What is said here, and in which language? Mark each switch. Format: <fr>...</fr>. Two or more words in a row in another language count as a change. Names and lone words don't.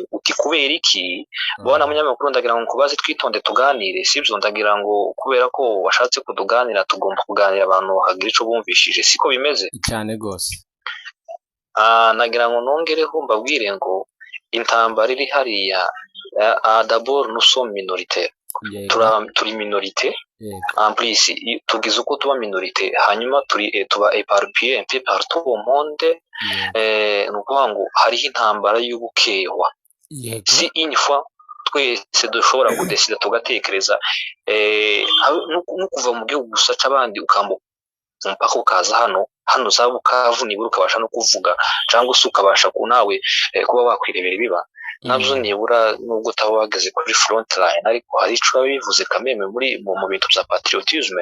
<rw>Uti kubera iki? Bwana munyamakuru, ndagira ngo nkubaze twitonde tuganire, sibyo? Ndagira ngo kubera ko washatse kutuganira, tugomba kuganira abantu hagira ico bumvishije, siko bimeze cyane gose. Nagira ngo nongereho mbabwire ngo intambara iri hariya,</rw> <fr>d'abord nous sommes minoritaires.</fr> <rw>Turi</rw> <fr>minorité, en plus</fr> <rw>tugize uko tuba minorité, hanyuma tuba</rw> <fr>éparpillé un peu partout au monde.</fr> <rw>Nukuvuga ngo hariho intambara y'ubukehwa.</rw> <fr>Si une fois</fr> <rw>twese dushobora kudesida tugatekereza, no kuva mu gihugu gusa c'abandi ukambuka umupaka ukaza hano za Bukavu, nibura ukabasha no kuvuga, cyangwa se ukabasha nawe kuba wakwirebera ibiba nabyo, nibura nubwo utaba wageze kuri</rw> <en>front line,</en> <rw>ariko hari ico bivuze kameme mu bintu bya patriotisme.</rw>